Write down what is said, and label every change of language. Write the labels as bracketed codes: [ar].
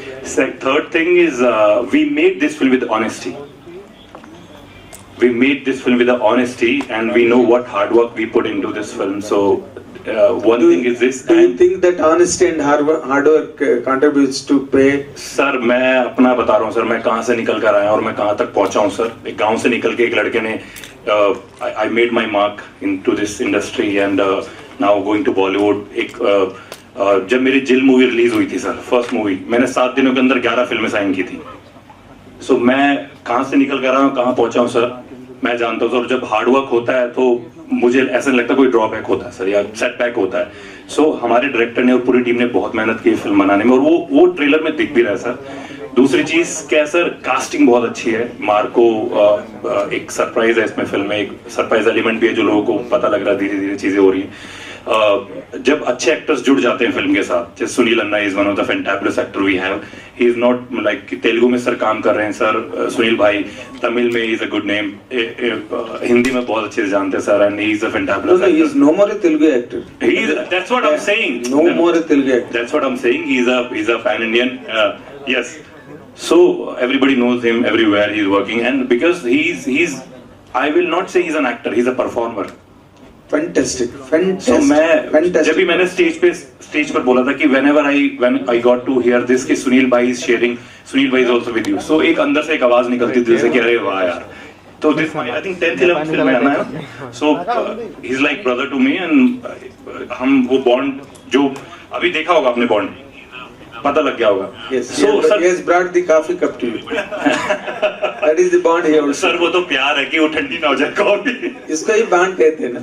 [en] Third thing is we made this film with honesty. And we know what hard work we put into this film. So one thing is this. Do you think that honesty and hard work contributes to pay? [hi] Sir मैं अपना बता रहा हूँ sir, मैं कहाँ से निकल कर आया और मैं कहाँ तक पहुँचा हूँ सर. एक गांव से निकल के एक लड़के ने [en] I made my mark into this industry, and now going to Bollywood. [hi] जब मेरी जिल मूवी रिलीज हुई थी सर, फर्स्ट मूवी, मैंने 7 दिनों के अंदर 11 फिल्में साइन की थी. सो मैं कहाँ से निकल कर रहा हूँ, कहाँ पहुंचा हूँ सर, मैं जानता हूँ सर. जब हार्डवर्क होता है तो मुझे ऐसा नहीं लगता कोई ड्रॉबैक होता है सर, या सेटबैक होता है. सो हमारे डायरेक्टर ने और पूरी टीम ने बहुत मेहनत की फिल्म बनाने में, और वो ट्रेलर में दिख भी रहा है सर. दूसरी चीज क्या है सर, कास्टिंग बहुत अच्छी है. मार्को एक सरप्राइज है इसमें फिल्म में, एक सरप्राइज एलिमेंट भी है जो लोगों को पता लग रहा है, धीरे धीरे चीजें हो रही हैं. जब अच्छे एक्टर्स जुड़ जाते हैं फिल्म के साथ, जैसे सुनील अन्ना [en] Is one of the fantabulous actor we have. He is not like [hi] Telugu में सर काम कर रहे हैं सर सुनील भाई, तमिल में [en] is a good name, [hi] Hindi में बहुत अच्छे से जानते हैं sir, [en] And he is a fantabulous he is no more a Telugu actor. He is, that's what I'm saying. No more a Telugu actor. That's what I'm saying. He's a pan Indian. Yes. So everybody knows him everywhere he's working, and because he's I will not say he's an actor. He's a performer. Fantastic. So [hi] मैं जब भी मैंने stage पर बोला था कि [en] when I got to hear this कि सुनील भाई is sharing, Sunil भाई is also with you. [hi] So एक अंदर से एक आवाज निकलती दिल से कि अरे वाह यार. [en] तो this my I think 10th 11th [hi] film में आना है. [en] So he's like brother to me, and [hi] हम वो बॉन्ड जो अभी देखा होगा आपने बॉन्ड, पता लग गया होगा. [en] Yes. So sir, he has brought the coffee cup to you. That is the bond here also. [hi] Sir वो तो प्यार है कि वो ठंडी ना हो जाए कॉफी. इसको ही बॉन्ड कहते हैं ना.